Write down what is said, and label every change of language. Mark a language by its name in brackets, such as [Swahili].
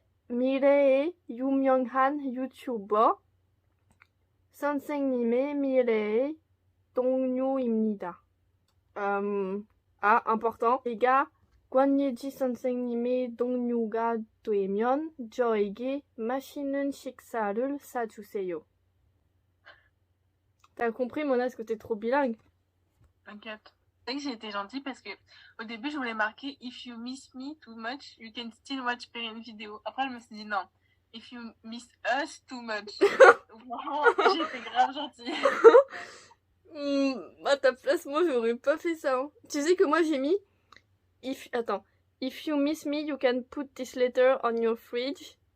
[Korean] 미래의 유명한 유튜버. 선생님의 미래의 동료입니다. [French] important. [Korean] 제가 권예지 선생님의 동료가 되면 저에게 맛있는 식사를 사주세요. [French] T'as compris, Mona, est-ce que t'es trop bilingue? T'inquiète. C'est vrai que j'ai été gentille parce que au début, je voulais marquer [English] If you miss me too much, you can still watch Perrine vidéo. [French] Après, je me suis dit non. [English] If you miss us too much. [French] Vraiment, j'ai été grave gentille. À ta place, moi, j'aurais pas fait ça. Hein. Tu sais que moi, j'ai mis... Attends. [English] If you miss me, you can put this letter on your fridge.